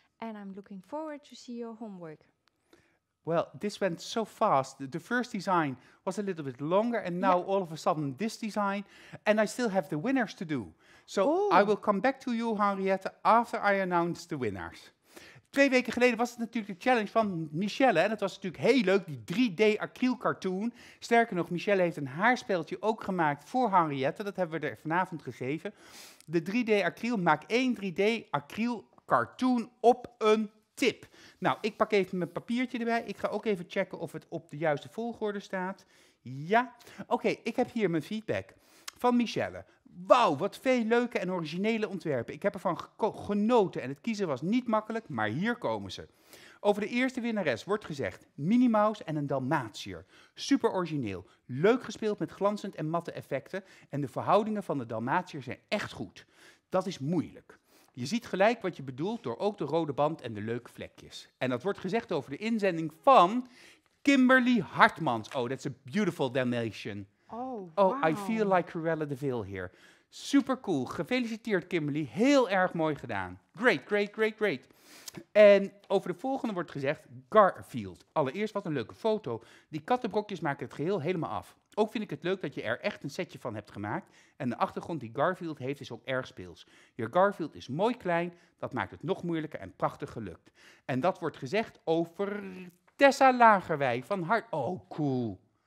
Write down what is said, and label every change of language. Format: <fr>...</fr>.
<en>And I'm looking forward to see your homework. Well, this went so fast. The first design was a little bit longer, and now all of a sudden this design. And I still have the winners to do. So I will come back to you, Henriette, after I announce the winners.</en> <nl>2 weken geleden was het natuurlijk de challenge van Michelle. En het was natuurlijk heel leuk, die 3D acryl cartoon. Sterker nog, Michelle heeft een haarspeltje ook gemaakt voor Henriette. Dat hebben we er vanavond gegeven. De 3D acryl, maak 1 3D acryl cartoon op een tip. Nou, ik pak even mijn papiertje erbij. Ik ga ook even checken of het op de juiste volgorde staat. Ja. Oké, ik heb hier mijn feedback van Michelle. Wauw, wat veel leuke en originele ontwerpen. Ik heb ervan genoten en het kiezen was niet makkelijk, maar hier komen ze. Over de eerste winnares wordt gezegd Minnie Mouse en een Dalmatiër. Super origineel, leuk gespeeld met glanzend en matte effecten en de verhoudingen van de Dalmatiër zijn echt goed. Dat is moeilijk. Je ziet gelijk wat je bedoelt door ook de rode band en de leuke vlekjes. En dat wordt gezegd over de inzending van Kimberly Hartmans.</nl> <en>Oh, that's a beautiful Dalmatian. Oh, Oh, I feel like Cruella de Vil here. Super cool.</en> <nl>Gefeliciteerd, Kimberly. Heel erg mooi gedaan.</nl> <en>Great, great, great, great.</en> <nl>En over de volgende wordt gezegd Garfield. Allereerst wat een leuke foto. Die kattenbrokjes maken het geheel helemaal af. Ook vind ik het leuk dat je er echt een setje van hebt gemaakt. En de achtergrond die Garfield heeft is ook erg speels. Je Garfield is mooi klein. Dat maakt het nog moeilijker en prachtig gelukt. En dat wordt gezegd over Tessa Lagerwij. Van harte...</nl> <en>Oh, cool.</en>